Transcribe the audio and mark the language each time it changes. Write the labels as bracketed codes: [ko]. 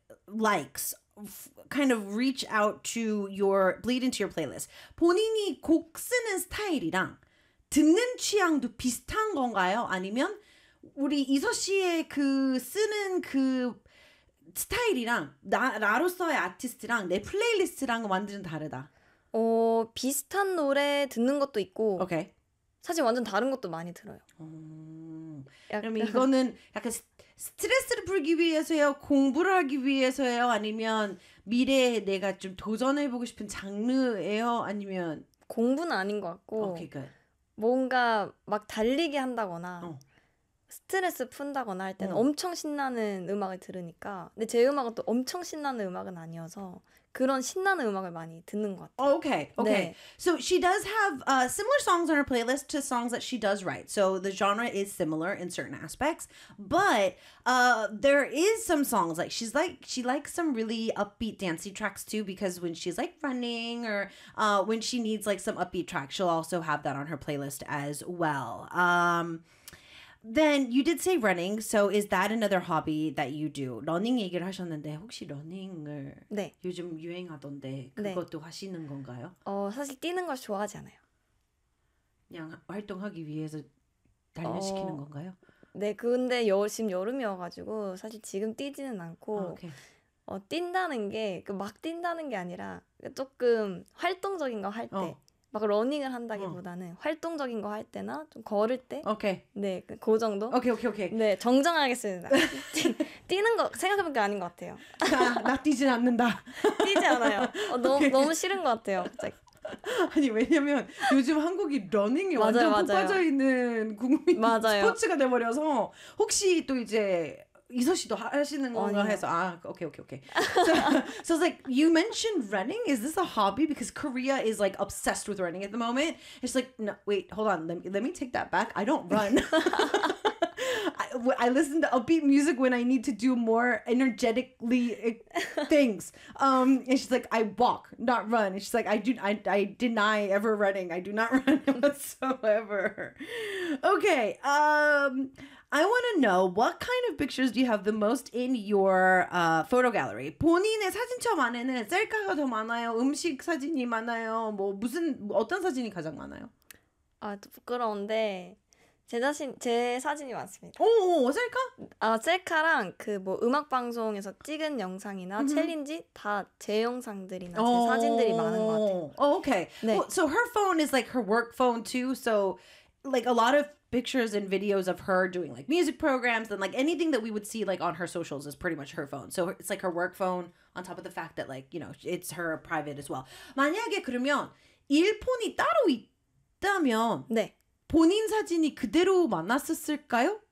[en] likes kind of reach out to your bleed into your playlist. [ko] 본인이 곡 쓰는 스타일이랑 듣는 취향도 비슷한 건가요? 아니면 우리 이서 씨의 그 쓰는 그 스타일이랑 나로서의 아티스트랑 내 플레이리스트랑 완전 다르다. 비슷한 노래 듣는 것도 있고. [en] 오케이. Okay. [ko] 사실 완전 다른 것도 많이 들어요. 그러면 이거는 약간 스트레스를 풀기 위해서요? 공부를 하기 위해서요? 아니면 미래에 내가 좀 도전해보고 싶은 장르예요? 아니면 공부는 아닌 것 같고 [en] okay, good. [ko] 뭔가 막 달리기 한다거나 스트레스 푼다거나 할 때는 엄청 신나는 음악을 들으니까 근데 제 음악은 또 엄청 신나는 음악은 아니어서 그런 신나는 음악을 많이 듣는 것 같아요. [en] Okay. [ko] 네. [en] So she does have similar songs on her playlist to songs that she does write. So the genre is similar in certain aspects. But there is some songs like she likes some really upbeat dancey tracks too because when she's like running or when she needs like some upbeat tracks, she'll also have that on her playlist as well. Then you did say running, so is that another hobby that you do? Running [ko] 얘기를 하셨는데 혹시 러닝을 네. 요즘 유행하던데 그것도 네. 하시는 건가요? 사실 뛰는 걸 좋아하지 않아요. 그냥 활동하기 위해서 단련시키는 건가요? 네, 근데 지금 여름이어가지고 사실 지금 뛰지는 않고 뛴다는 게 막 뛴다는 게 아니라 조금 활동적인 거 할 때 막 러닝을 한다기보다는 어. 활동적인 거 할 때나 좀 걸을 때. [en] 오케이. [ko] 네, 그 정도. [en] 오케이, 오케이, 오케이. [ko] 네, 정정하겠습니다. 뛰는 거 생각해보니까 아닌 것 같아요. 나 뛰지 않는다. 뛰지 않아요. 어, 너무 오케이. 너무 싫은 것 같아요. 갑자기. 아니 왜냐면 요즘 한국이 러닝에 맞아요, 완전 푹 빠져 있는 국민 맞아요. 스포츠가 돼버려서 혹시 또 이제 이서 씨도 하시는 건가 아니요. [en] 해서 아 오케이 오케이 오케이. So it's like you mentioned running. Is this a hobby? Because Korea is like obsessed with running at the moment. It's like no, wait, hold on. Let me take that back. I don't run. I listen to upbeat music when I need to do more energetically things. And she's like, I walk, not run. And she's like, I deny ever running. I do not run whatsoever. Okay. I want to know, what kind of pictures do you have the most in your photo gallery? [ko] 본인의 사진첩 안에는 셀카가 더 많아요? 음식 사진이 많아요? 뭐 무슨 어떤 사진이 가장 많아요? 아, 부끄러운데... 제 자신 제 사진이 많습니다. 오, 오 셀카? 아 셀카랑 그 뭐 음악 방송에서 찍은 영상이나 mm-hmm. 챌린지 다 제 영상들이나 제 oh. 사진들이 많은 것 같아요. [en] Oh, okay. [ko] 네. [en] Well, so her phone is like her work phone too. So like a lot of pictures and videos of her doing like music programs and like anything that we would see like on her socials is pretty much her phone. So it's like her work phone on top of the fact that like you know it's her private as well. [ko] 만약에 그러면 일폰이 따로 있다면 네. 본인 사진이 그대로 만났었을까요?